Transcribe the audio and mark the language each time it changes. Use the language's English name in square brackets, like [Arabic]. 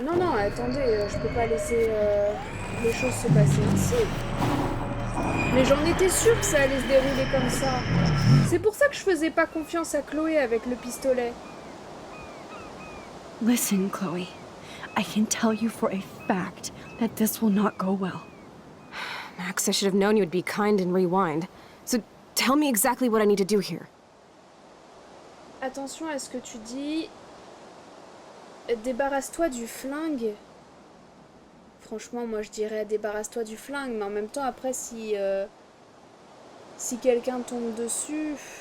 [French] Non, attendez, je peux pas laisser les choses se passer ici. Mais j'en étais sûre que ça allait se dérouler comme ça. C'est pour ça que je faisais pas confiance à Chloé avec le pistolet. [English] Listen, Chloe. I can tell you for a fact that this will not go well. Max, I should have known you would be kind and rewind. So tell me exactly what I need to do here. [French] Attention à ce que tu dis. Débarrasse-toi du flingue. Franchement, moi je dirais débarrasse-toi du flingue, mais en même temps, après, si quelqu'un tombe dessus...